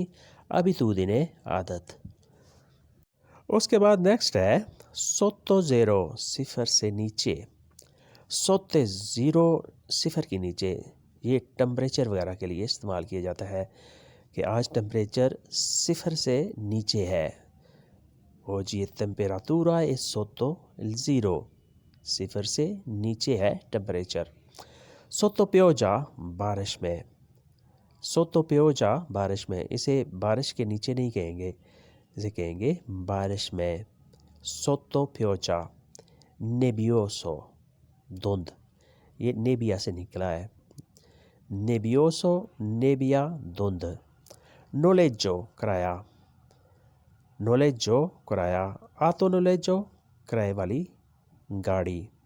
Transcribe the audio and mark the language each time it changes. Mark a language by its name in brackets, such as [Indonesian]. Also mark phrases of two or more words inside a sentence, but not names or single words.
[Urdu] ابیتودینے، عادت. اس کے بعد نیکسٹ ہے [Italian] sotto zero, [Urdu] صفر سے نیچے. [Italian] sotto zero, [Urdu] صفر کے نیچے. یہ ٹمپریچر وغیرہ کے لیے استعمال کیا جاتا ہے کہ آج ٹمپریچر صفر سے نیچے ہے. [Italian] oggi è temperatura è sotto il zero, [Urdu] صفر سے نیچے ہے ٹمپریچر. [Italian] sotto pioggia, [Urdu] بارش میں. [Italian] sotto pioggia, [Urdu] بارش میں. اسے بارش کے نیچے نہیں کہیں گے، اسے کہیں گے بارش میں. [Italian] sotto pioggia। [Urdu] نیبیوسو دھند، یہ نیبیا سے نکلا ہے. نیبیوسو، نیبیا، دھند. نولیجو کرایہ، نولیجو کرایہ, [Italian] auto noleggio [Urdu] کرائے والی گاڑی.